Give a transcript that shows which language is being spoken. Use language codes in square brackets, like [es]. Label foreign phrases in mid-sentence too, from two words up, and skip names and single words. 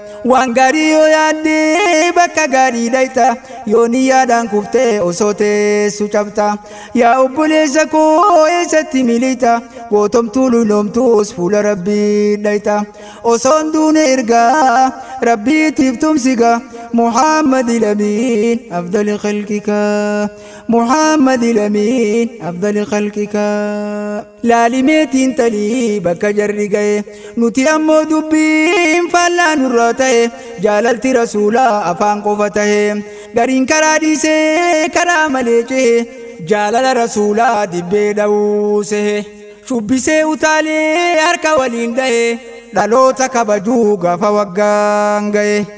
[om] Waan gaarii yoo yaadde bakka gaarii dhayta yoo niyyaadhaan kuftee osoo teessu cabta. Yaa obboleessa koo eessatti milita gootomtuu lulloomtuus fuula Rabbii dhayta. Osoon duune ergaa Rabbiitiif tumsiga Muhammad Lamiin [ar] أفضل خلقك. محمد الأمين أفضل خلقك. [om] Laalimeetiin talii bakka jarri ga'e nuti ammoo dubbiin faallaa nurra ta'e jaalalti Rasuulaa afaan qofa ta'e gariin karaa dhiisee karaa malee cehe jaalala Rasuulaa dibbee dha'uu sehe shubbisee utaalee harka waliin dha'e dhaloota kabajuu gaafa waggaan ga'e.